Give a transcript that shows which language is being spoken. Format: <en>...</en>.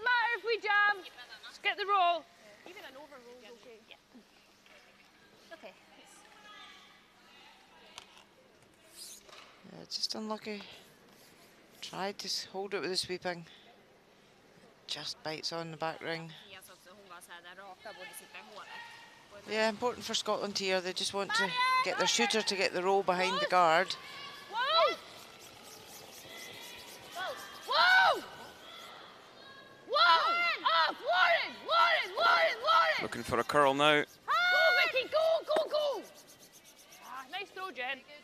<en>matter if we jam. Just get the roll. Even an overroll is okay. Yeah. Okay. Yeah, just unlucky. Tried to hold it with the sweeping. Just bites on the back ring. Yes,</en> <sv>också. Hon var så här, den raka borde sitta i hålet.</sv> <en>Yeah, important for Scotland here. They just want to get their shooter to get the roll behind the guard. Whoa! Whoa! Whoa! Up! Warren! Looking for a curl now. Go, Vicky! Go! Ah, nice throw, Jen.</en>